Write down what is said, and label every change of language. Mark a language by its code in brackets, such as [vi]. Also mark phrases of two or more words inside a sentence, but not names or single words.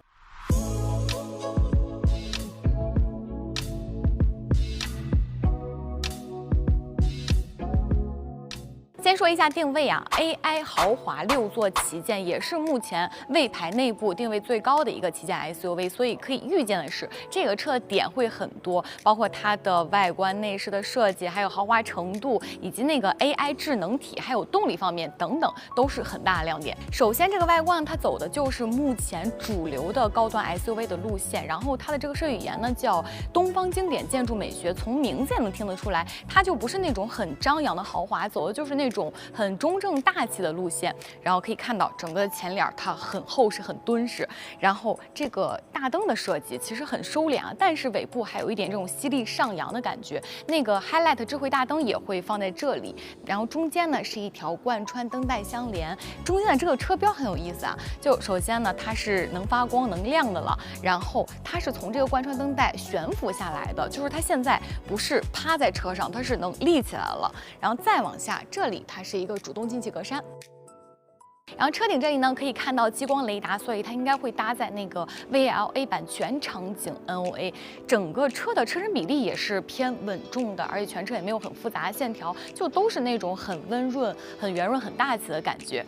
[zh] 先说一下定位啊 ，AI 豪华6座旗舰，也是目前魏牌内部定位最高的一个旗舰 SUV， 所以可以预见的是，这个车的点会很多，包括它的外观、内饰的設計，還有豪華程度，以及那個 AI 智能體，還有動力方面等等，都是很大的亮點。首先，這個外觀它走的就是目前主流的高端 SUV 的路線，然後它的這個設計語言呢叫東方經典建築美學，從名字也能聽得出來，它就不是那種很張揚的豪華，走的就是那種很中正大氣的路線。然後可以看到整個前臉它很厚實、很敦實，然後這個大燈的設計其實很收斂啊，但是尾部還有一點這種犀利上揚的感覺。那個 Highlight 智慧大燈也會放在這裡，然後中間呢是一條貫穿燈帶相連。中間的這個車標很有意思啊，就首先呢它是能發光能亮的了，然後它是從這個貫穿燈帶懸浮下來的，就是它現在不是趴在車上，它是能立起來了。然後再往下，這裡它是一個主動進氣格柵。然後車頂這裡呢，可以看到激光雷達，所以它應該會搭載那個 VLA 版全場景 NOA。整個車的車身比例也是偏穩重的，而且全車也沒有很複雜的線條，就都是那種很溫潤、很圓潤、很大氣的感覺。